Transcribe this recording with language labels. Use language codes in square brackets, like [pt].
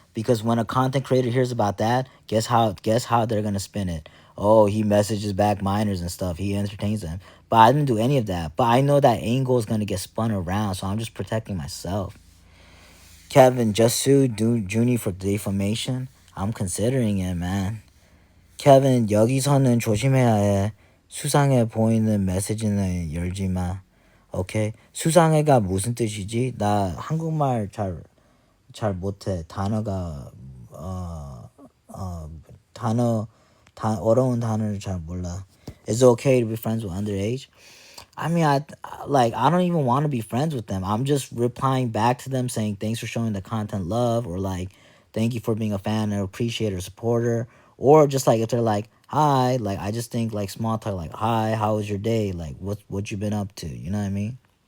[en] Because when a content creator hears about that, guess how they're gonna spin it. Oh, he messages back minors and stuff. He entertains them. But I didn't do any of that. But I know that angle is gonna get spun around, so I'm just protecting myself. Kevin just sued Junie for defamation. I'm considering it, man. [ko] Kevin, 여기서는 조심해야 해. 수상해 보이는 메시지는 열지 마. 오케이? 수상해가 무슨 뜻이지? 나 한국말 잘 못해. 단어가 어, 어, 단어 어려운 단어를 잘 몰라. [en] Is it okay to be friends with underage? I mean, I don't even want to be friends with them. I'm just replying back to them saying thanks for showing the content love, or like thank you for being a fan or appreciator, supporter, or just like if they're like hi, like I just think like small talk like hi, how was your day, like what you been up to, you know what I mean?